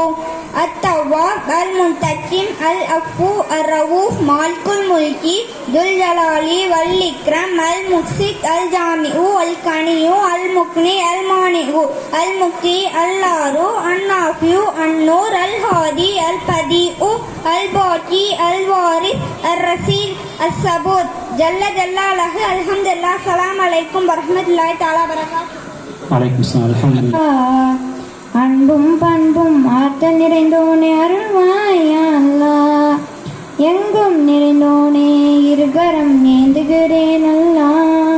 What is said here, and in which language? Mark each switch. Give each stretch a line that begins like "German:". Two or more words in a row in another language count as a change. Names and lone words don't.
Arabic: التواب المنتقم العفو الرؤوف مالك الملك ذو الجلال والإكرام المقسط الجامع الغني المغني المانع المبدي الضار النافع النور الهادي البديع الباقي الوارث الرسيل الصبور جل جلاله. அல்ஹம்துலில்லாஹ். السلام عليكم ورحمة الله تعالى وبركاته. وعليكم السلام. الحمد لله.
Tamil: அன்பும் பண்பும் ஆற்றல் நிறைந்தோனே அருள்வாய்
Arabic: يا الله.
Tamil: எங்கும் நிறைந்தோனே இருகரம் ஏந்துகிறேன் அல்லாஹ்.